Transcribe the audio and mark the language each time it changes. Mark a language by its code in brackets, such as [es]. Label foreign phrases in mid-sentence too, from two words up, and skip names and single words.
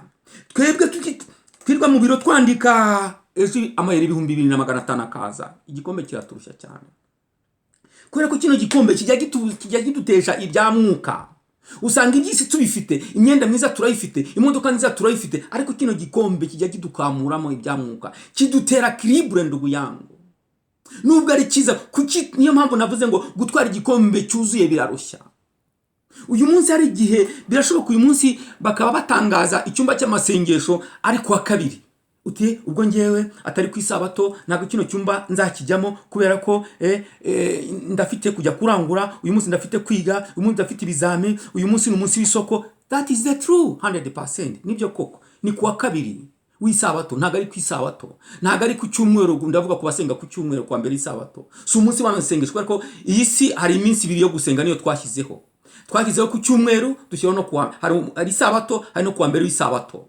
[rw] Twebwe twirwa mu biro twandika ejo amayeri 2500 akaza. Igikombe kiraturushya cyane. Kubera ko kino gikombe kijya gidutesha ibya mwuka. Usanga ibyisi tubifite, imyenda myiza turayifite, imodoka nziza turayifite, ariko kino gikombe kijya kidukamuramo ibya mwuka, kidutera equilibre [sw] ndugu yangu. [rw] Nubwo ari cyiza, kuki niyo mpamvu navuze ngo gutwara igikombe cyuzuye birarushya. Uyu munsi hari igihe birashoboka uyu munsi bakaba batangaza icyumba cy'amasengesho ari kuwa kabiri. Uti ubwo ngewe atari ku isabato ntabwo kino cyumba nzakijyamo kubera ko ndafite kujya kurangura, uyu munsi ndafite kwiga, uyu munsi ndafite ibizami, uyu munsi ni umunsi w'isoko. [en] That is the true 100%. [rw] Nibyo koko ni kuwa kabiri w'isabato, ntabwo ari ku isabato, ntabwo ari ku cyumweru. Ndavuga ku basenga ku cyumweru kwa mbere isabato, si umunsi w'amasengesho, kubera ko iyi si hari iminsi ibiri yo gusenga niyo twashyizeho ku cyumweru, dushyiraho no kuwa hari isabato, hari no kuwa mbere w'isabato.